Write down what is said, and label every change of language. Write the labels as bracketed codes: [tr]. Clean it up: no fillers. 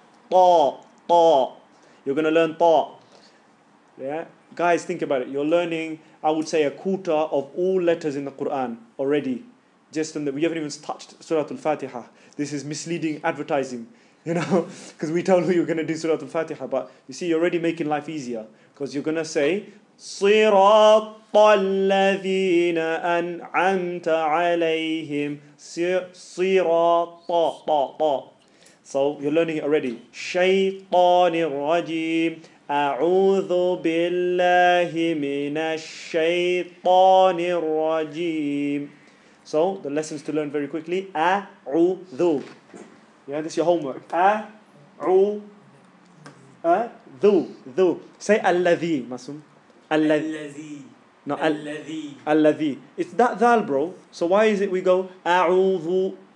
[en] Ta. You're going to learn ta. Yeah? Guys, think about it. You're learning, I would say, a quarter of all letters in the Quran already. We haven't even touched Surah Al-Fatiha. This is misleading advertising, because we told you you're going to do Surah Al-Fatiha. But you see, you're already making life easier. Because you're going to say, [ar] صِرَاطَ الَّذِينَ أَنْعَمْتَ عَلَيْهِمْ صِرَاطَ طَ. [en] So you're learning it already. [ar] شَيْطَانِ الرَّجِيمِ أعوذ بالله من الشيطان الرجيم. [en] So the lessons to learn very quickly. [ar] أعوذ. [en] Yeah, this is your homework. [ar] أعوذ. ذو. [en] Say الذي, Masum. [ar] الذي. [en] No, [ar] الذي. [en] الذي. It's that dhal, bro. So why is it we go أعوذ?